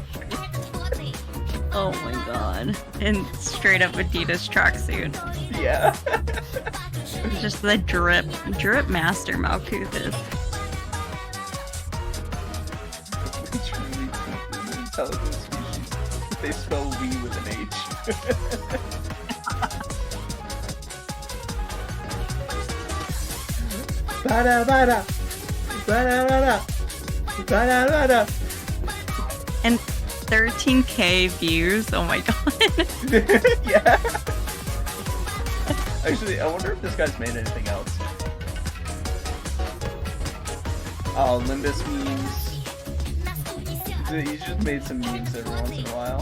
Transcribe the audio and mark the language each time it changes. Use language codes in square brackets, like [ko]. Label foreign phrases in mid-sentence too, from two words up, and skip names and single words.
[en] Oh my god. And straight up Adidas tracksuit. Yeah. Just the drip master Malkuth is. It's really an intelligent species. They spell we with an H. Bada bada. Bada bada. Bada bada. And 13k views. Oh my god. Yeah. Actually, I wonder if this guy's made anything else. Oh, Limbus memes. He's just made some memes every once in a while.